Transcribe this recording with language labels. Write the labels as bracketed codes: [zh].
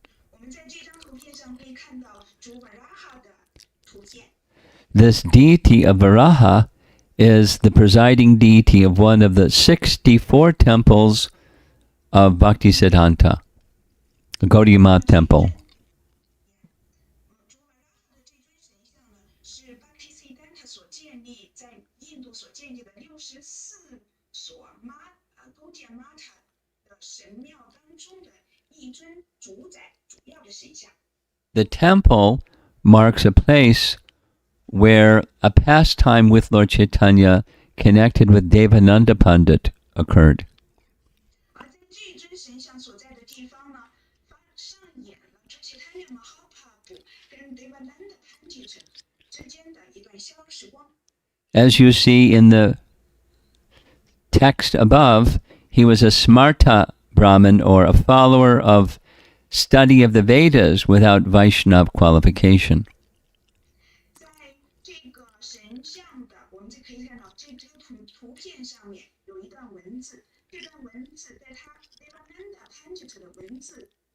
[zh] 我们在这张图片上可以看到主 Varaha 的图片。 [en] This deity of Varaha is the presiding deity of one of the 64 temples of Bhaktisiddhanta, the Gaudiya Math Temple. [zh] 主 Varaha 的这尊神像呢，是 Bhaktisiddhanta 所建立在印度所建立的64所Gaudiya Math 的神庙当中的一尊主要的神像。 [en] The temple marks a place where a pastime with Lord Chaitanya connected with Devananda Pandit occurred. [zh] 而在这尊神像所在的地方呢，上演了主 Chaitanya Mahaprabhu 跟 Devananda Pandit 之间的一段逍遥时光。 [en] As you see in the text above, he was a Smarta Brahmin, or a follower of study of the Vedas without Vaishnav qualification. [zh] 在这个神像的，我们就可以看到这张图片上面有一段文字，这段文字在他 Devananda Pandit 的文字